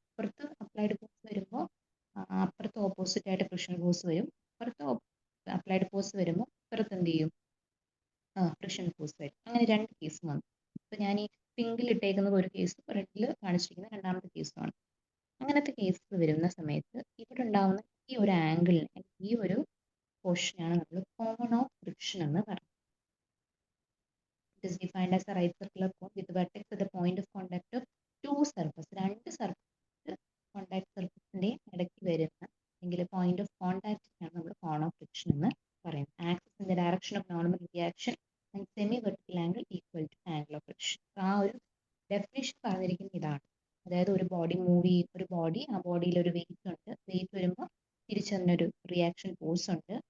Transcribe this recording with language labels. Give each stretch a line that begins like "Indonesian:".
Malayalam: ഇപ്പുറത്ത് applied force വരുമ്പോൾ അപ്പുറത്ത് ഓപ്പോസിറ്റ് ആയിട്ട് ഫ്രിക്ഷൻ ഫോഴ്സ് വരും, ഇപ്പുറത്ത് അപ്ലൈഡ് ഫോഴ്സ് വരുമ്പോൾ ഇപ്പുറത്ത് എന്ത് ചെയ്യും, ഫ്രിക്ഷൻ ഫോഴ്സ് വരും. അങ്ങനെ രണ്ട് കേസ് വന്നു. ഇപ്പം ഞാൻ ഈ പിങ്കിൽ ഇട്ടേക്കുന്നത് ഒരു കേസും റെഡിൽ കാണിച്ചിരിക്കുന്ന രണ്ടാമത്തെ കേസുമാണ്. അങ്ങനത്തെ കേസ് വരുന്ന സമയത്ത് ഇവിടെ ഉണ്ടാവുന്ന ഈ ഒരു ആംഗിളിനെ, ഈ ഒരു പോർഷനാണ് നമ്മൾ കോൺ ഓഫ് ഫ്രിക്ഷൻ എന്ന് പറയുന്നത്.
English: It is defined as a right circular cone with vertex at the point of contact of two surfaces.
Malayalam: രണ്ട് സർഫസ് കോണ്ടാക്ട് സർഫസിന്റെ ഇടയ്ക്ക് വരുന്ന അല്ലെങ്കിൽ പോയിന്റ് ഓഫ് കോണ്ടാക്റ്റിനാണ് നമ്മൾ കോൺ ഓഫ് ഫ്രിക്ഷൻ എന്ന് പറയുന്നത്.
English: Axis in the direction of normal reaction and semi vertical angle equal to angle of friction.
Malayalam: ആ ഒരു definition പറഞ്ഞിരിക്കുന്ന ഇതാണ്. അതായത് ഒരു ബോഡി മൂവ് ചെയ്യും, ഒരു ബോഡി, ആ ബോഡിയിൽ ഒരു വെയിറ്റ് ഉണ്ട്, വെയിറ്റ് വരുമ്പോൾ തിരിച്ചതിനൊരു റിയാക്ഷൻ ഫോഴ്സ് ഉണ്ട്.